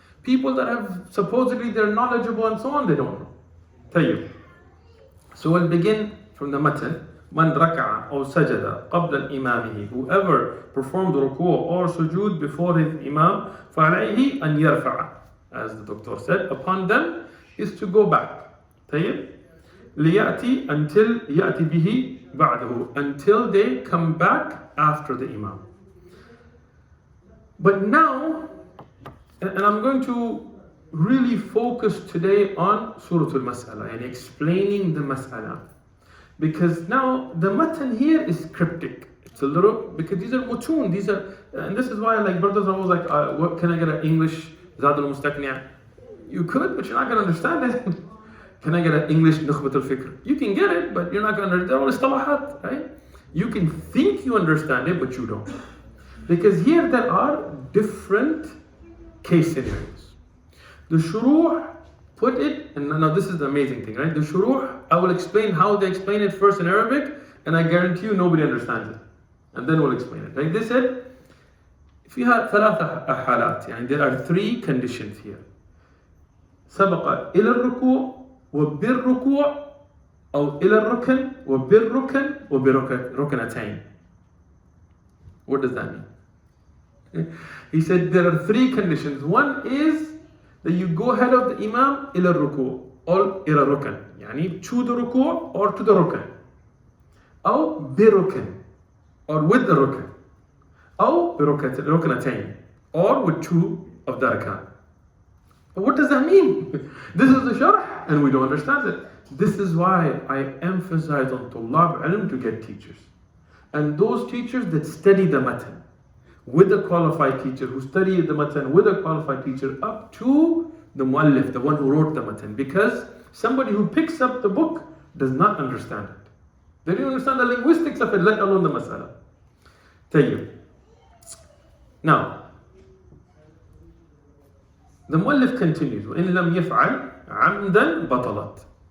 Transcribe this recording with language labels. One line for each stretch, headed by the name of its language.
English: People that have supposedly they're knowledgeable and so on, they don't know. Tayyib. So we'll begin from the matan.
Arabic: Man raka'a or sajada qabla imamihi.
English: Whoever performed ruku' or sujood before his imam,
Arabic: فَعَلَيْهِ أَنْ يَرْفَعَ.
English: As the doctor said, upon them is to go back. طيب.
Arabic: لِيَأْتِ until يَأْتِ بِهِ بَعْدَهُ.
English: Until they come back after the imam. But now, and I'm going to really focus today on Surah Al-Mas'ala and explaining the Mas'ala. Because now the matan here is cryptic. It's a little, because these are mutun, and this is why like brothers are always like, what can I get an English Zād al Mustaqni? You could, but you're not going to understand it. Can I get an English Nukhbat al-Fikr? You can get it, but you're not going to understand. They're all istilahat, right? You can think you understand it, but you don't. Because here there are different case scenarios. The shuruh put it, and now this is the amazing thing, right? The shuruh, I will explain how they explain it first in Arabic, and I guarantee you nobody understands it. And then we'll explain it. Right? They said,
Arabic: فيها ثلاث حالات, يعني
English: there are three conditions here.
Arabic: سبق إلى الركوع وبالركوع أو إلى الركن وبالركن وبركنتين.
English: What does that mean? He said there are three conditions. One is that you go ahead of the Imam
Arabic: إلى الركوع
English: or
Arabic: إلى الركن, يعني
English: to the ركوع or to the ركن,
Arabic: أو بركن
English: or with the ركن,
Arabic: أو بركنتين
English: or with two of the arkan. But what does that mean? This is the sharh and we don't understand it. This is why I emphasize on Tullab Ilm to get teachers. And those teachers that study the matan with a qualified teacher, who study the matan with a qualified teacher, up to the muallif, the one who wrote the matan. Because somebody who picks up the book does not understand it. They don't understand the linguistics of it, let alone the masala. Tayyib. Now, the muallif continues,
Arabic: وَإِن لَمْ يَفْعَلْ عَمْدًا بَطَلَتْ.